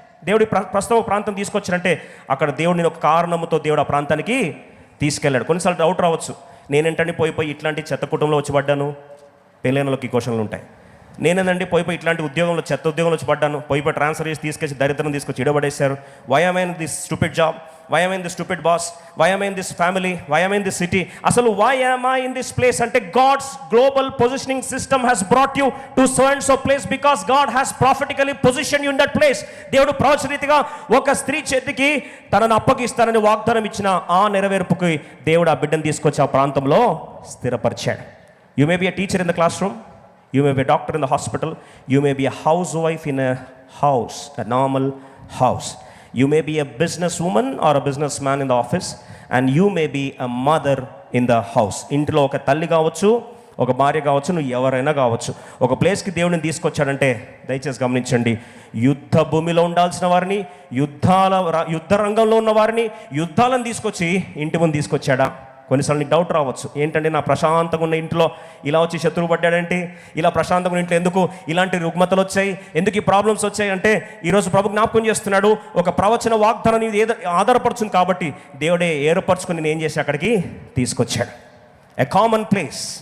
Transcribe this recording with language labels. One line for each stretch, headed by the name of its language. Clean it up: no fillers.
Telugu: దేవుడి ప్రస్తుత ప్రాంతం తీసుకొచ్చారంటే అక్కడ దేవుడిని ఒక కారణంతో దేవుడు ఆ ప్రాంతానికి తీసుకెళ్ళాడు. కొన్నిసార్లు డౌట్ రావచ్చు, నేనేంటండి పోయి ఇట్లాంటి చెత్త కుటుంబంలో వచ్చి పడ్డాను. పెళ్ళైనలోకి క్వశ్చన్లు ఉంటాయి. నేనేనండి పోయి ఇట్లాంటి ఉద్యోగంలో చెత్త ఉద్యోగంలో వచ్చి పడ్డాను, పోయి ట్రాన్స్ఫర్ చేసి తీసుకొచ్చి దరిద్రం తీసుకొచ్చి ఇడబడేశారు.
English: Why am in this stupid job, why am I in this stupid boss, why am I in this family, why am I in this city, అసలు why am I in this place అంటే God's global positioning system has brought you to so and so place because God has prophetically positioned you in that place.
Telugu: దేవుడు ప్రవచనరీతిగా ఒక స్త్రీ చేతికి తనను అప్పగిస్తానని వాగ్దానం ఇచ్చిన ఆ నెరవేర్పుకి దేవుడు ఆ బిడ్డను తీసుకొచ్చి ఆ ప్రాంతంలో స్థిరపరిచాడు.
English: You may be a teacher in the classroom, you may be a doctor in the hospital, you may be a housewife in a house, a normal house. You may be a businesswoman or a businessman in the office, and you may be a mother in the house.
Telugu: ఇంట్లో ఒక తల్లి కావచ్చు, ఒక భార్య కావచ్చు, నువ్వు ఎవరైనా కావచ్చు. ఒక ప్లేస్కి దేవుడిని తీసుకొచ్చాడంటే దయచేసి గమనించండి, యుద్ధ భూమిలో ఉండాల్సిన వారిని, యుద్ధ రంగంలో ఉన్న వారిని, యుద్ధాలను తీసుకొచ్చి ఇంటి ముందు తీసుకొచ్చాడా? కొన్నిసార్లు నీకు డౌట్ రావచ్చు, ఏంటంటే నా ప్రశాంతంగా ఉన్న ఇంట్లో ఇలా వచ్చి శత్రువు పడ్డాడంటే, ఇలా ప్రశాంతంగా ఉన్న ఇంట్లో ఎందుకు ఇలాంటి రుగ్మతలు వచ్చాయి, ఎందుకు ఈ ప్రాబ్లమ్స్ వచ్చాయి అంటే ఈరోజు ప్రభు జ్ఞాపకం చేస్తున్నాడు, ఒక ప్రవచన వాగ్దానం ఏదో ఆధారపడుతుంది కాబట్టి దేవుడే ఏర్పరచుకుని నేను ఏం చేసి అక్కడికి తీసుకొచ్చాడు.
English: A common place.